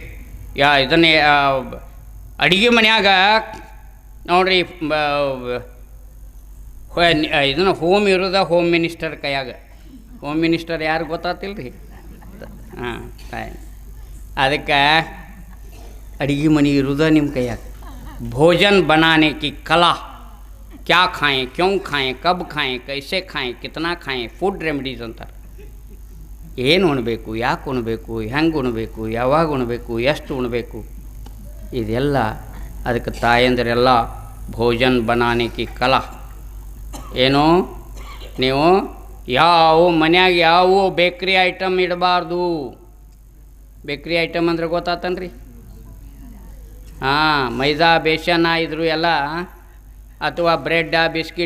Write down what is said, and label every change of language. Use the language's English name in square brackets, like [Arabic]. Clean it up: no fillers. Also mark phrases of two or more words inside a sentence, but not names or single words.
[Kannada] ಇದನ್ನೇ ಅಡುಗೆ ಮನ್ಯಾಗ ನೋಡ್ರಿ, ಇದನ್ನು ಹೋಮ್ ಇರೋದ [English] home minister [Kannada] ಕೈಯಾಗ. [English] home minister [Kannada] ಯಾರು ಗೊತ್ತಾತಿಲ್ಲ ರೀ? ಹಾಂ, ಅದಕ್ಕೆ ಅಡುಗೆ ಮನೆ ಇರೋದ ನಿಮ್ಮ ಕೈಯಾಗ. [Hindi] ಭೋಜನ್ बनाने की कला, क्या खाएं, क्यों खाएं, कब खाएं, कैसे खाएं, कितना खाएं, [English] food remedies [Kannada] ಅಂತಾರೆ. ಏನು ಉಣಬೇಕು, ಯಾಕೆ ಉಣಬೇಕು, ಹೆಂಗೆ ಉಣಬೇಕು, ಯಾವಾಗ ಉಣಬೇಕು, ಎಷ್ಟು ಉಣಬೇಕು, ಇದೆಲ್ಲ ಅದಕ್ಕೆ ತಾಯಂದಿರೆಲ್ಲ [Hindi] भोजन बनाने की कला. [Kannada] ಏನು ನೀವು ಯಾವ ಮನ್ಯಾಗ ಯಾವ [English] bakery item [Kannada] ಇಡಬಾರ್ದು. [English] bakery item [Kannada] ಅಂದ್ರೆ ಗೊತ್ತಾತನ್ರಿ? ಹಾಂ, ಮೈದಾ ಬೇಸನ ಇದ್ರು ಎಲ್ಲ, ಅಥವಾ ಬ್ರೆಡ್ಡ ಬಿಸ್ಕಿಟ.